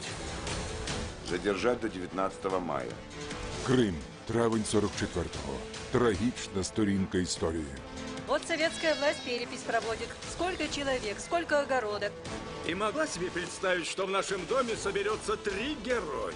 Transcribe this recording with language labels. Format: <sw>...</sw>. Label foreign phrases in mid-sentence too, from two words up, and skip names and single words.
<ru>Задержать до 19 мая.</ru> <uk>Крим, травень 44-го. Трагічна сторінка історії.</uk> <ru>Вот советская власть перепись проводит. Сколько человек, сколько огородок. И могла себе представить, что в нашем доме соберется 3 героя.</ru>